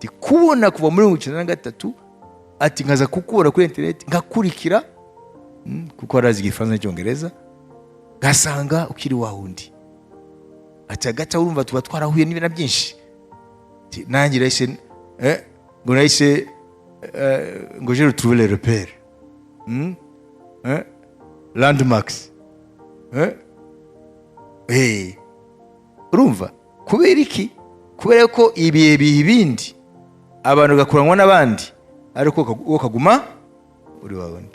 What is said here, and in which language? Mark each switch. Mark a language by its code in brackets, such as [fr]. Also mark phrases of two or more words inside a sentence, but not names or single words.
[rw] kubona kuva muri 1993 ati nkaza kukubona kuri internet ngakurikira kuko arazi igifaransa n'icyongereza gasanga ukiri wa wundi ati agata urumva tuba twarahuye n'ibintu byinshi nanjye rese ngo nahise ngo [fr] je retrouver les repères [rw] landmarks urumva kubera iki? Kubera ko ibihe bindi abantu gakuranwa n'abandi ariko wowe kaguma uri wa wundi.